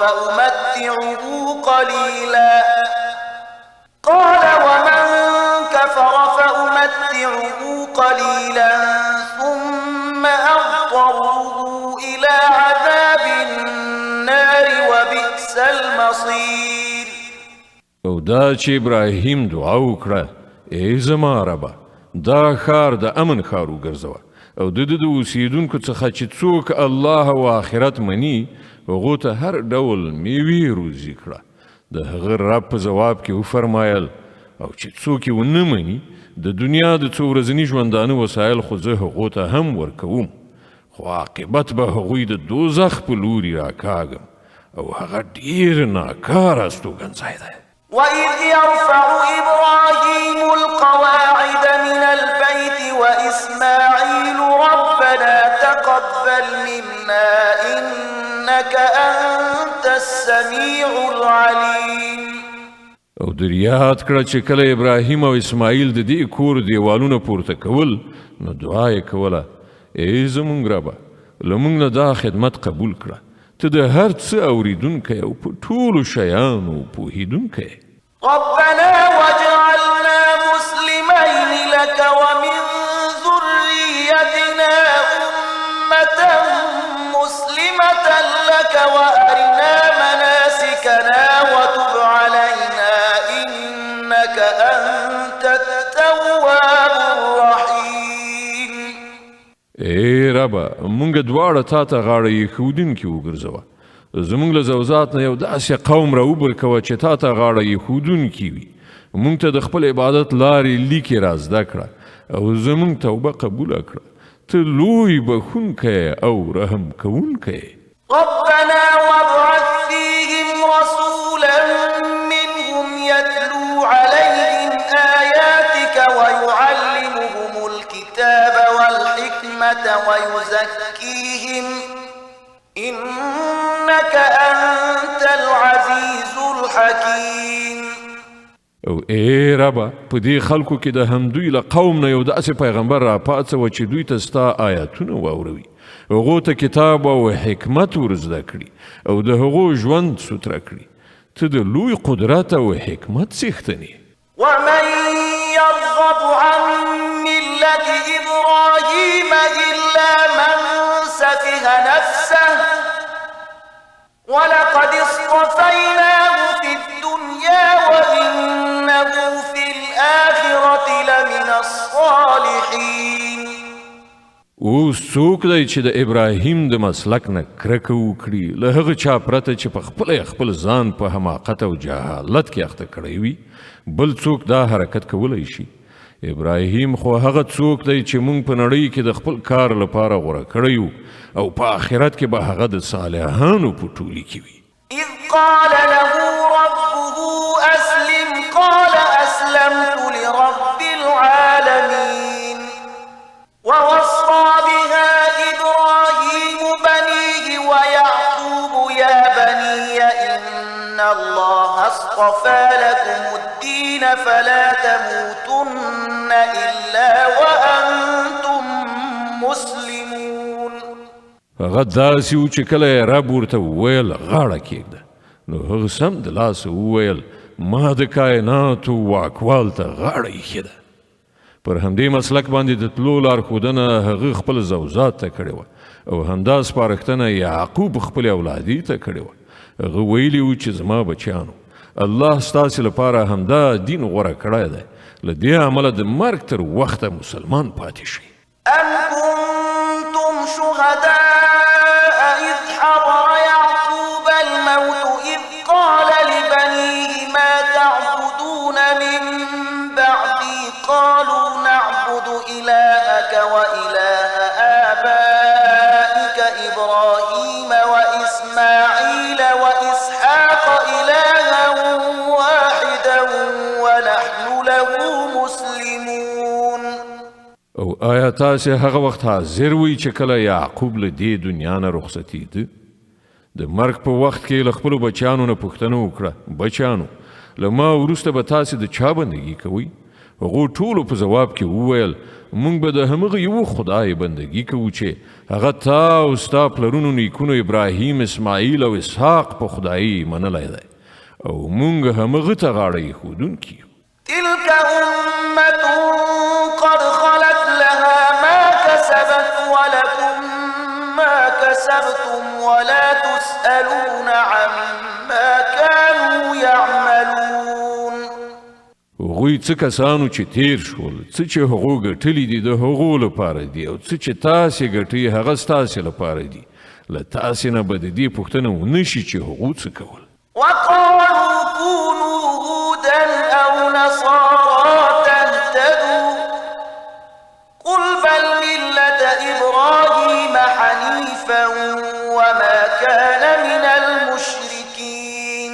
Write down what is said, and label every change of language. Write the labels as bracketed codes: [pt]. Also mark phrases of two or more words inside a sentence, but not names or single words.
[ar] فأمتعه قليلا ثم أضطره إلى عذاب النار وبئس المصير [ps] او دا چې ابراهیم دعا وکړه ای زما ربه دا ښار د امن ښار وګرځوه او د اوسیدونکو څخه چې څوک الله او آخرت مني هغو ته هر ډول میوې روزي کړه د هغه رب په ځواب کې وفرمایل او چې څوک یې ونه مني د دنیا د څو ورځني ژوندانه وسایل خو زه هغو ته هم ورکوم خو عاقبت به هغوی د دوزخ په لوري راکاږم او هغه ډیر ناکاره استوګنځای دی [ar] وإذ يرفع إبراهيم القواعد من البيت وإسماعيل ربنا تقبل منا إنك أنت السميع العليم [ps] او در یاد کړه چې کله ابراهیم او اسماعیل د دې کور دیوالونه پورته کول نو دعا یې کوله ای زمونږ ربه له موږ نه دا خدمت قبول کړه ته د هر څه اوریدونکی او په ټولو شیانو پوهیدونکی [ar] ربنا واجعلنا مسلمين لك ومن ذريتنا أمة مسلمة لك وأرنا مناسكنا وتب علينا إنك أنت التواب الرحيم [ps] ای ربه مونږ دواړه تا ته غاړه ایښودونکي وګرځوه زمونږ له زوزات نه یو داسې قوم راوبرکوه چې تا ته غاړه ایښودونکي وي مونږ ته د خپل عبادت لارې لیکې را زده کړه او زمونږ توبه قبوله کړه ته لوی بخونکی او رحم کوونکی [ar] ربنا وابعث فيهم رسولا منهم يتلو عليهم آياتك ويعلمهم الكتاب والحكمة إنك أنت العزيز الحكيم. [ps] او ای ربا په دې خلکو کې د همدوی له قوم نه یو داسې پیغمبر را پاڅوه چې دوی ته ستا آیاتونه واوروي، هغو ته کتاب او حکمت ور زده کړي او د هغو ژوند سوتره کړي. ته د لوی قدرت او حکمت څښتن یې. [ar] ومن يرغب عن ملة إبراهيم إلا من سفه نفسه ولقد اصطفيناه في الدنيا وإنه في الآخرة لمن الصالحين. [ps] اوس څوک دی چې د ابراهیم د مسلک نه کرکه وکړي، له هغه چا پرته چې په خپل ځان په حماقت او جهالت کې اخته کړی وي، بل څوک دا حرکت کولی شي؟ ابراهیم خو هغه څوک دی چې موږ په نړۍ کې د خپل کار لپاره غوره کړی یو او په آخرت کې به هغه د صالحانو په ټولي کې وي. [ar] إذ قال له ربه أسلم قال أسلمت لرب العالمين. ووصى بها إبراهيم بنيه ويعقوب يا بني إن الله اصطفى لكم الدين فلا تموتن إلا وأنتم مسلمون. [ps] هغه داسې و چې کله یې رب ورته وویل غاړه کېږده، نو هغه سم د لاسه وویل ما د کائناتو واکوال ته غاړه ایښې ده. پر همدې مسلک باندې د تلو لارښودنه هغه خپل زوزات ته کړې وه او همدا سپارښتنه یعقوب خپل اولادي ته کړې وه. هغه ویلي و چې زما بچیانو، الله ستاسې لپاره همدا دین غوره کړی دی، له دې امله د مرګ تر وخته مسلمان پاتې شئ. [ar] أم كنتم شهداء إذ حضر يعقوب الموت إذ قال لبنيه ما تعبدون من بعدي قالوا نعبد إلهك وإله آبائك إبراهيم وإسماعيل وإسحاق إلها واحدا ونحن له مسلمون. [ps] او آیا تاسې هغه وخت حاضر وئ چې کله یعقوب له دې دنیا نه رخصتېده؟ د مرګ په وخت کې له خپلو بچیانو نه پوښتنه وکړه، بچیانو له ما وروسته به تاسې د چا بندګي کوئ؟ هغو ټولو په ځواب کې وویل موږ به د همغه یو خدای بندګي کوو چې هغه تا او ستا پلرونو نیکونو ابراهیم، اسماعیل او اسحاق په خدایي منلی دی او موږ همغه ته غاړه ایښودونکي یو. [ar] تلك أمة قد خلت لها ما كسبت ولكم ما كسبتم ولا تسألون عما كانوا يعملون. [ps] هغوی څه کسانو چې تیر شول، څه چې هغو ګټلي دي د هغو لپاره دي او څه چې تاسې ګټئ هغه ستاسې لپاره دي، له تاسې نه به د دې پوښتنه ونه شي چې هغو څه کول. [ar] وقالوا كونوا هودا أو نصارى تهتدوا قل بل ملة إبراهيم حنيفا وما كان من المشركين.